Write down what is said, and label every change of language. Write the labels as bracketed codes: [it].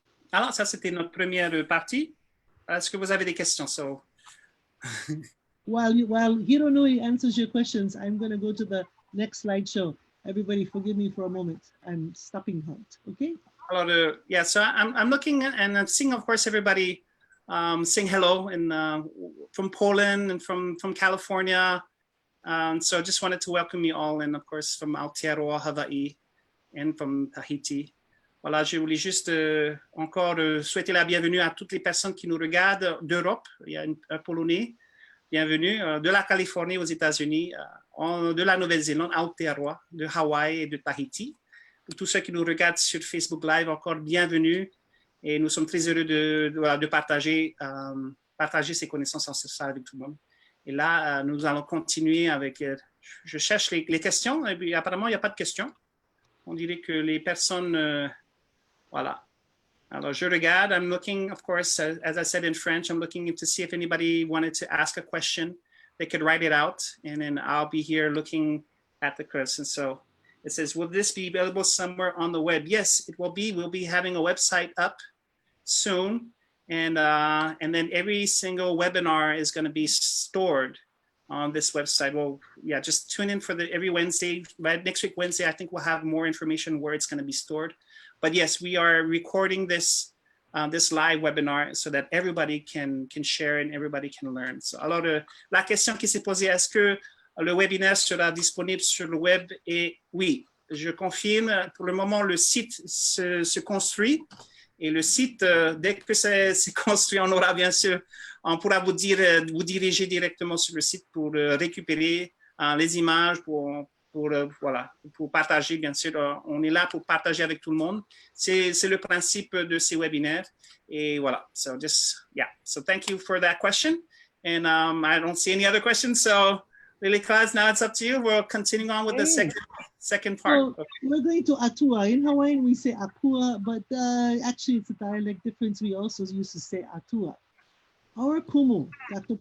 [fr] Alors, ça, c'était notre première partie. Est-ce que vous avez des questions? [en] So... while Hironui answers your questions, I'm going to go to the next slideshow. Everybody forgive me for a moment. I'm stopping hunt, okay? Alors, yeah, so I'm looking and I'm seeing, of course, everybody saying hello and from Poland and from California. So I just wanted to welcome you all, and of course from Aotearoa, Hawaii, and from Tahiti. [fr] Voilà, je voulais juste encore souhaiter la bienvenue à toutes les personnes qui nous regardent d'Europe. Il y a un Polonais, bienvenue, de la Californie aux États-Unis, de la Nouvelle-Zélande, Aotearoa, de Hawaï et de Tahiti. Pour tous ceux qui nous regardent sur Facebook Live, encore bienvenue. Et nous sommes très heureux de partager ces connaissances ancestrales avec tout le monde. Et là, nous allons continuer avec... je cherche les questions, et puis apparemment, il n'y a pas de questions. On dirait que les personnes... voilà. Alors, je regarde. [en] I'm looking, of course, as I said in French, I'm looking to see if anybody wanted to ask a question. They could write it out, and then I'll be here looking at the question. So it says, will this be available somewhere on the web? Yes, it will be. We'll be having a website up soon. And then every single webinar is going to be stored on this website. Well, yeah, just tune in for every Wednesday. By next week, Wednesday, I think we'll have more information where it's going to be stored. But yes, we are recording this live webinar so that everybody can share and everybody can learn. [fr] So, alors, la question qui s'est posée, est-ce que le webinaire sera disponible sur le web? Et oui, je confirme. Pour le moment, le site se construit. Et le site, dès que c'est construit, on aura bien sûr, on pourra vous diriger directement sur le site pour récupérer les images, voilà, pour partager, bien sûr. On est là pour partager avec tout le monde. C'est le principe de ces webinaires. Et voilà. [en] So So thank you for that question. And I don't see any other questions. So Lilikalā, now it's up to you. We're continuing on with the second part. So we're going to Atua. In Hawaiian, we say Akua, but actually it's a dialect difference. We also used to say Atua. Our kumu, Dr.